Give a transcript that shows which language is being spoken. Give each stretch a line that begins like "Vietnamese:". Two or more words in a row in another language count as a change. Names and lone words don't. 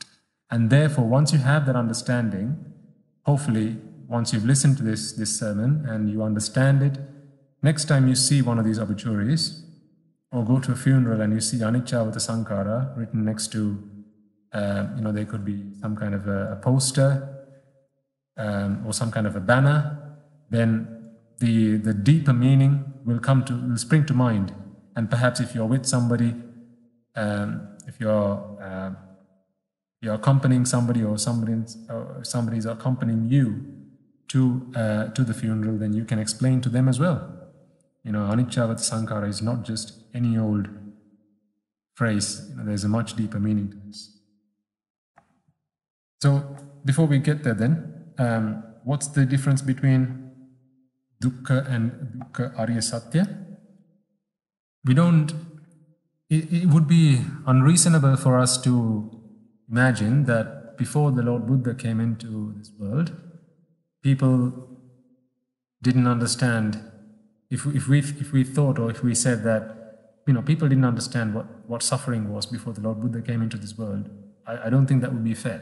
English: And therefore, once you have that understanding, hopefully, once you've listened to this sermon and you understand it, next time you see one of these obituaries, or go to a funeral and you see
Pali: Anicca vatha Sankara
English: written next to, there could be some kind of a poster or some kind of a banner, then the deeper meaning will spring to mind. And perhaps if you're with somebody, if you're accompanying somebody, or somebody's accompanying you to the funeral, then you can explain to them as well.
Pali: Anicca vatha Sankara
English: is not just any old phrase, there's a much deeper meaning to this. So before we get there then, what's the difference between dukkha and
Pali: dukkha Arya Satya?
English: It would be unreasonable for us to imagine that before the Lord Buddha came into this world, people didn't understand. If we thought, or if we said that people didn't understand what suffering was before the Lord Buddha came into this world, I don't think that would be fair.